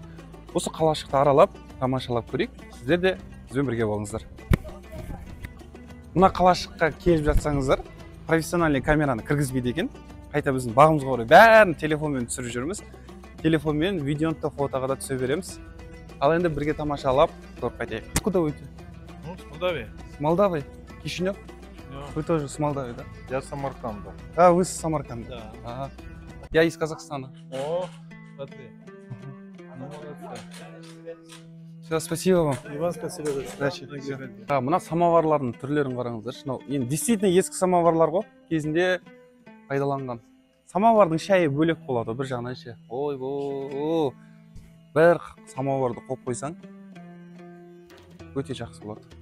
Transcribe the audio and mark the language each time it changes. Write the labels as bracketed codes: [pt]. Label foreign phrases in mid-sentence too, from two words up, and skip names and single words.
[kk] Осы қалашықты аралап, тамашалап көрейік. Сіздер де бізбен бірге болыңыздар. Мына қалашыққа келіп жатсаңыздар, профессиональный камераны кіргізбейді екен. Қайта біздің бағымызға орай бәрін телефонмен түсіріп жүрміз. Телефонмен видеоны да фотоға да түсе береміз. Ал енді бірге тамашалап көріп қайтайық. [ru] Куда вы? С Молдавии. С Молдавии? Кишинев? Вы тоже с Молдавии, да? Я с Самарканда. А, вы с Самарканда? Да. Ага. Я из Казахстана. О, смотри. Ну, молодцы. Все, спасибо вам. И вам спасибо за Удачи. [kk] Мына самоварлардың түрлерін қараңыздаршы. Енді действительно ескі самоварлар ғой, кезінде пайдаланған. Самовардың шайы бөлек болады, бір жағынан ше. Ой, бір самоварды қойып қойсаң, өте жақсы болады.